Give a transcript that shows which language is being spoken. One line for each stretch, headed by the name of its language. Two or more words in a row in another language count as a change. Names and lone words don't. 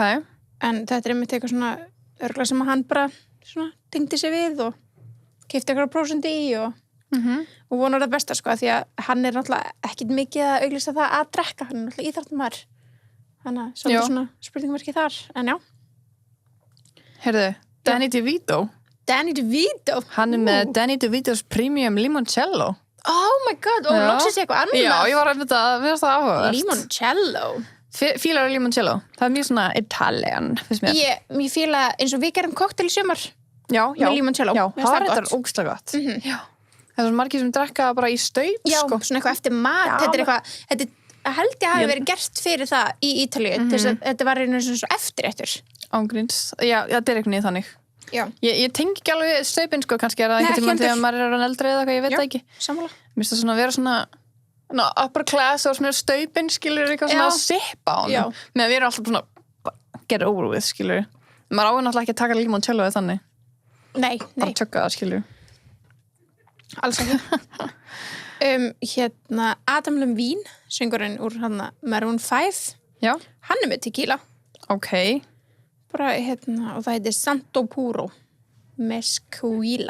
Icelandic: En þetta er einmitt eitthvað svona örgla sem hann bara svona tengdi sig við og keypti eitthvað prósenti í og vonar það besta, sko, því að hann er náttúrulega ekkit mikið að auglýsa það að drekka. Hann er náttúrulega íþróttamæður. Þannig að svolítið svona spurningverki þar, en já. Heyrðu, Danny DeVito. Hann er með Danny DeVito's Premium Limoncello.
English: Oh my god,
Icelandic: og loksins eitthvað annað. Já, ég var að vera það áhugavert. Limoncello. Fílar limoncello. Það er mjög svona Italian, finnst mér. Ég fíla eins og við gerum kokteil í sumar. Já. Með limoncello. Já, það er þetta ógeðslega gott. Já. Það er svona margir sem drekka bara í staup, sko. Já, svona eitthvað eftir mat. Þetta er eitthvað, held ég hafi verið gert fyrir það í Ítalíu. Þetta var einu svona eftirréttur. Ángríns. Já, þetta er eitthvað niður þannig. Já. Ég tengi ekki alveg staupin, sko, kannski er það einhvern tímann þegar maður er eldri eða eitthvað, ég veit það ekki. Sammála. Mér finnst það svona að vera svona
English: upper class
Icelandic: og svona staupin, skilur, eitthvað svona að sippa á honum. Meðan við erum alltaf svona
English: get over with,
Icelandic: skilur. Maður áður náttúrulega ekki að taka limoncello eða þannig. Nei. Bara tjögga það, skilur. Alls ekki. Adam Levine, söngurinn úr Maroon 5. Já. Hann er með tequila. Ok. Bara, og það heitir Santo Puro Mezquila.